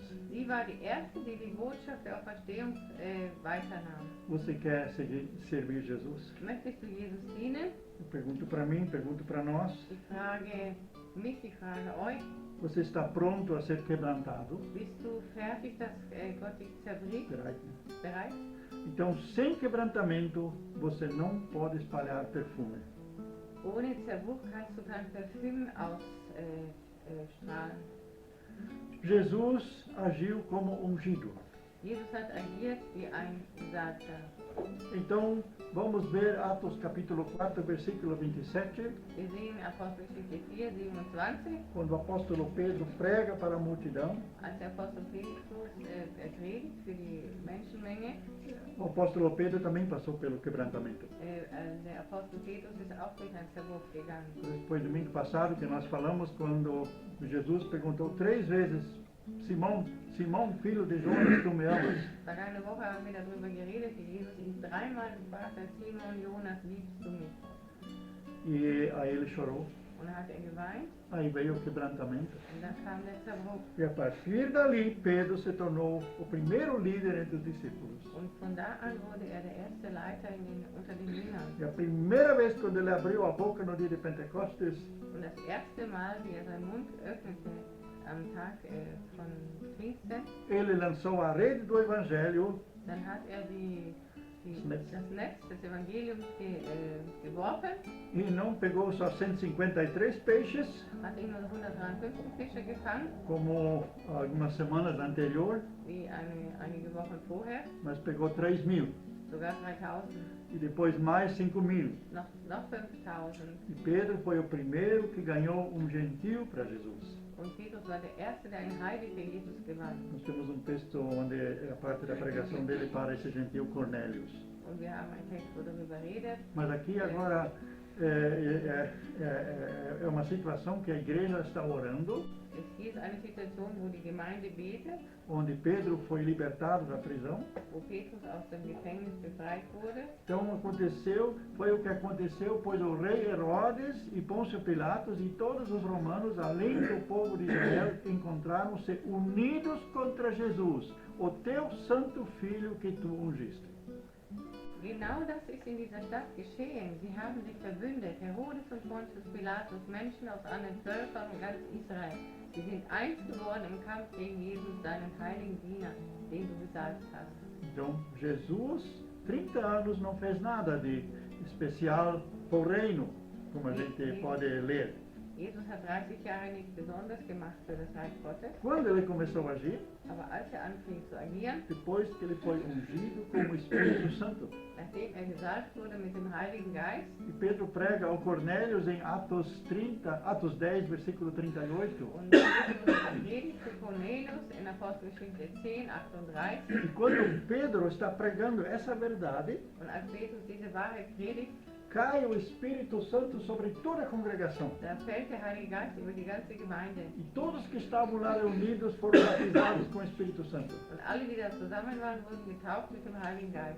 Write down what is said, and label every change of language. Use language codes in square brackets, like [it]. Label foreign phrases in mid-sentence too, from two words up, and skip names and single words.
[de] Sie war die erste, die die Botschaft der Auferstehung weiternahm. [pt] Você quer servir Jesus? [de] Möchtest du Jesus dienen? [pt] Eu pergunto para mim, pergunto para nós. [de] Ich frage mich, ich frage euch. [pt] Você está pronto a ser quebrantado? [de] Bist du fertig, dass Gott dich zerbricht? Bereit? [pt] Então, sem quebrantamento, você não pode espalhar perfume. [de] Ohne Zerbruch kannst du kein Parfüm ausstrahlen. [pt] Jesus agiu como ungido. [de] Jesus hat agiert wie ein Gesalbter. [pt] Então, vamos ver Atos capítulo 4, versículo 27, [de] Wir sehen Apostelgeschichte 4, 27, [pt] quando o apóstolo Pedro prega para a multidão. [de] als der Apostel Petrus predigt für die Menschenmenge. [pt] O apóstolo Pedro também passou pelo quebrantamento. [de] Der Apostel Petrus ist auch durch einen Zerbruch gegangen. [pt] Depois do domingo passado que nós falamos, quando Jesus perguntou 3 vezes, Simão, filho de Jonas, tu me amas? [de] Vergangene Woche haben wir darüber geredet, wie Jesus ihn dreimal gefragt hat, Simon, Jonas, liebst du mich? [pt] E aí ele chorou. [de] Und dann hat geweint [pt] Aí veio o quebrantamento. [de] und dann kam der Zerbruch. [pt] E a partir dali, Pedro se tornou o primeiro líder entre os discípulos. [de] Und von da an wurde er der erste Leiter unter den Jüngern. [pt] E a primeira vez quando ele abriu a boca no dia de Pentecostes, [de] Und das erste Mal, wie er seinen Mund öffnete am Tag von Pfingsten, [pt] ele lançou a rede do Evangelho [de] dann hat er das Netz. das Netz des Evangeliums geworfen, [pt] E não pegou só 153 peixes, [de] hat nicht nur 153 Fische gefangen, [pt] como algumas semanas anterior, [de] wie einige Wochen vorher, [pt] mas pegou 3.000. [de] sogar 3000, [pt] E depois mais 5.000. [de] noch 5000. [pt] E Pedro foi o primeiro que ganhou um gentil para Jesus. [de] Und Petrus war der Erste, der einen Heiligen für Jesus gewann. [pt] Nós temos um texto onde é a parte da pregação dele para esse gentil Cornélios. [de] Und wir haben einen Text, wo darüber redet. [pt] Mas aqui agora é uma situação que a igreja está orando, [de] Hier ist eine Situation, wo die Gemeinde betet, [pt] onde Pedro foi libertado da prisão. [de] wo Petrus aus dem Gefängnis befreit wurde. [pt] Então foi o que aconteceu, pois o rei Herodes e Pôncio Pilatos e todos os romanos, além do povo de Israel, encontraram-se unidos contra Jesus, o teu santo filho que tu ungiste. [de] Genau das ist in dieser Stadt geschehen. Sie haben sich verbündet, Herodes und Pontius Pilatus, Menschen aus anderen Völkern und ganz Israel. Sie sind eins geworden im Kampf gegen Jesus, deinen heiligen Diener, den du gesalbt hast. [pt] Então Jesus, 30 anos, não fez nada de especial para o reino, como a gente pode ler. [de] Jesus hat 30 Jahre nichts Besonderes gemacht für das Reich Gottes, [pt] Quando ele começou a agir, [de] aber als er anfing zu agieren, [pt] depois que ele foi ungido com o Espírito Santo. [de] nachdem er gesalbt wurde mit dem Heiligen Geist, [pt] E Pedro prega ao Cornélios em Atos 10, versículo 38. [de] und Petrus predigt zu Cornelius in Apostelgeschichte 10, 38, [pt] E quando Pedro está pregando essa verdade, [de] und als Petrus diese Wahrheit predigt, [pt] cai o Espírito Santo sobre toda a congregação. [de] da fällt der Heilige Geist über die ganze Gemeinde. [pt] E todos que estavam lá reunidos foram batizados com o Espírito Santo. [de] Und alle, die da zusammen waren, wurden getauft mit dem Heiligen Geist.